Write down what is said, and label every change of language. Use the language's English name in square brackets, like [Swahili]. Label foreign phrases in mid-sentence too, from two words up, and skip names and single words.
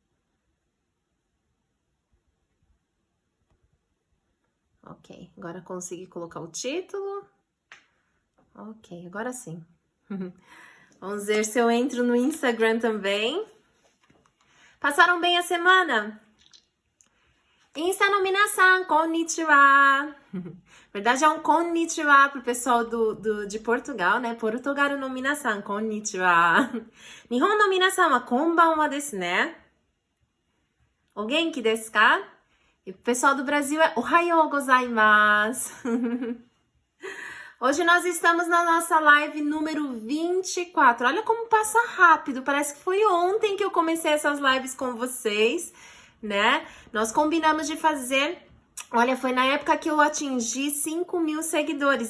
[Portuguese] Ok, agora consegui colocar o título. Ok, agora sim. Vamos ver se eu entro no Instagram também. Passaram bem a semana? [Japanese] インスタの皆さん、こんにちは. [Portuguese] Verdade, é um konnichiwa pro pessoal de Portugal, né? [Japanese] Portugal の皆さん、こんにちは. 日本の皆さんはこんばんはですね. お元気ですか? [Portuguese] E o pessoal do Brasil é [Japanese] おはようございます. [Portuguese] Hoje nós estamos na nossa live número 24. Olha como passa rápido. Parece que foi ontem que eu comecei essas lives com vocês, né? Nós combinamos de fazer... Olha, foi na época que eu atingi 5.000 seguidores.